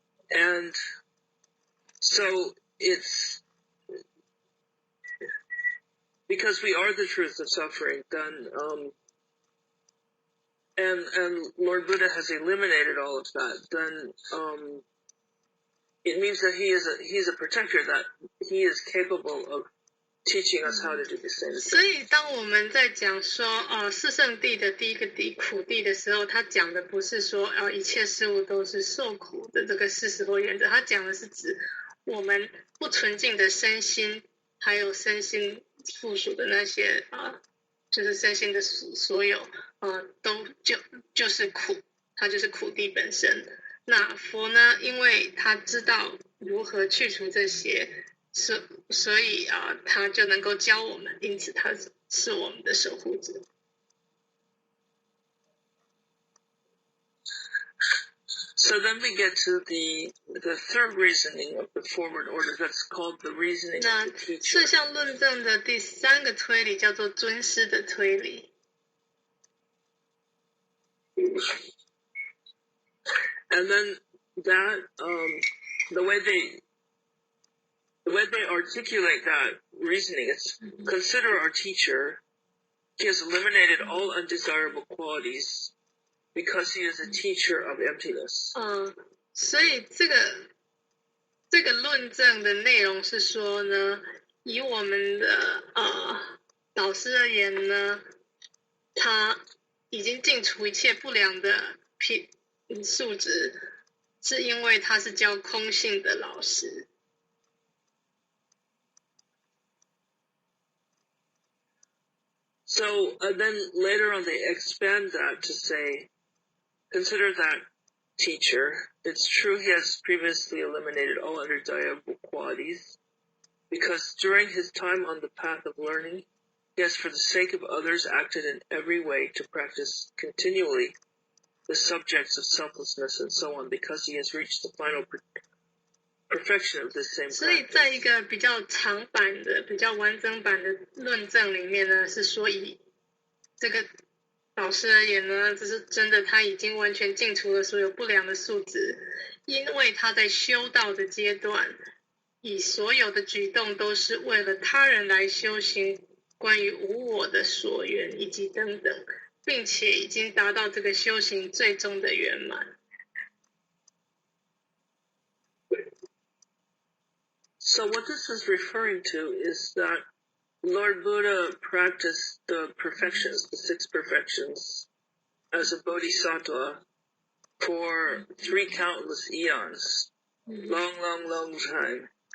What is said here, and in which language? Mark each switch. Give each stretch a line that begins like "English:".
English: And so it's because we are the truth of suffering, then and Lord Buddha has eliminated all of that, then it means that he's a protector, that he is capable of teaching us how to do the same thing.
Chinese: 所以当我们在讲说四圣谛的第一个谛苦谛的时候，他讲的不是说一切事物都是受苦的这个40多原则，他讲的是指我们不纯净的身心，还有身心附属的那些就是身心的所有都就是苦，它就是苦谛本身。那佛呢，因为他知道如何去除这些，所以他就能够教我们，因此他是我们的守护者。
English: So then we get to the third reasoning of the forward order, that's called the reasoning of the teacher.
Chinese: 色相论证的第三个推理叫做尊师的推理。
English: And then that the way they articulate that reasoning is, consider our teacher. He has eliminated all undesirable qualities because he is a teacher of emptiness.
Chinese: 所以这个论证的内容是说呢，以我们的导师而言呢，他已经净除一切不良的素质，是因为他是教空性的老师。
English: So then later on they expand that to say, consider that teacher. It's true he has previously eliminated all undesirable qualities, because during his time on the path of learning, he has for the sake of others acted in every way to practice continually the subjects of selflessness and so on, because he has reached the final perfection of this same
Chinese: 所以
English: practice.
Chinese: 在一个比较长版的、比较完整版的论证里面呢，是说以这个老师而言呢，这是真的，他已经完全净除了所有不良的素质，因为他在修道的阶段，以所有的举动都是为了他人来修行关于无我的所缘以及等等，并且已经达到这个修行最终的圆满。
English: So what this is referring to is that Lord Buddha practiced the perfections, the 6 perfections, as a bodhisattva for 3 countless eons, long time.